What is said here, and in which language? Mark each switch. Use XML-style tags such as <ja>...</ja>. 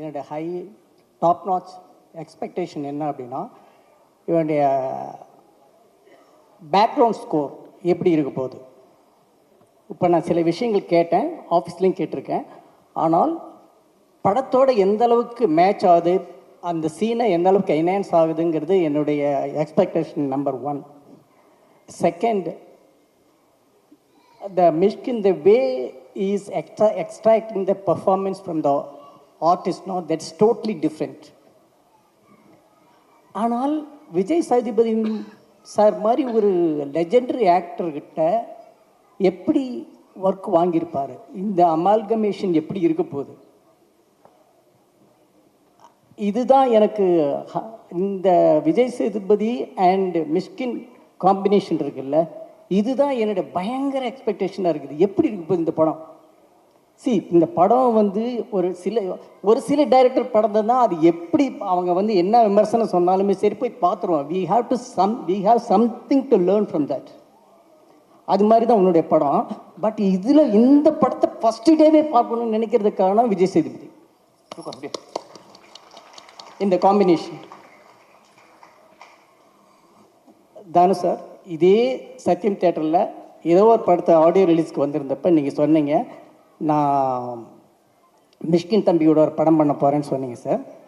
<ta>என்னுடைய top notch expectation என்ன அப்படின்னா, இவனுடைய பேக்ரவுண்ட் ஸ்கோர் எப்படி இருக்க போகுது. இப்போ நான் சில விஷயங்கள் கேட்டேன், ஆஃபீஸ்லேயும் கேட்டிருக்கேன். ஆனால் படத்தோட எந்த அளவுக்கு மேட்ச் ஆகுது, அந்த சீனை எந்த அளவுக்கு என்ஹான்ஸ் ஆகுதுங்கிறது என்னுடைய expectation number 1.</ta> <en>Second, the Mishkin, the way he is extracting the performance from the artist, no, that's totally different.</en> <ta>ஆனால் விஜய் சேதுபதி சார் மாதிரி ஒரு லெஜெண்டரி ஆக்டர்கிட்ட எப்படி ஒர்க் வாங்கியிருப்பார், இந்த அமால்கமேஷன் எப்படி இருக்க போகுது, இதுதான் எனக்கு இந்த விஜய் சேதுபதி அண்ட் மிஷ்கின் காம்பினேஷன் இருக்குல்ல, இதுதான் என்னுடைய பயங்கர எக்ஸ்பெக்டேஷனாக இருக்குது. எப்படி இருக்கு போகுது இந்த படம். இந்த படம் வந்து ஒரு சில டைரக்டர் படம் தான், அது எப்படி அவங்க வந்து என்ன விமர்சனம் சொன்னாலுமே சரி போய் பார்த்துருவோம்.</ta> <en>we have something to learn from that.</en> <ta>அது மாதிரி தான் உன்னுடைய படம். பட் இதில் இந்த படத்தை ஃபஸ்ட்டு டேவே பார்க்கணும்னு நினைக்கிறதுக்கான விஜய் சேதுபதி இந்த காம்பினேஷன். தானு சார், இதே சத்யம் தியேட்டரில் ஏதோ ஒரு படத்தை ஆடியோ ரிலீஸ்க்கு வந்திருந்தப்ப நீங்கள் சொன்னீங்க, நான் மிஷ்கின் தம்பியோட ஒரு படம் பண்ண போகிறேன்னு சொன்னீங்க சார்.</ta>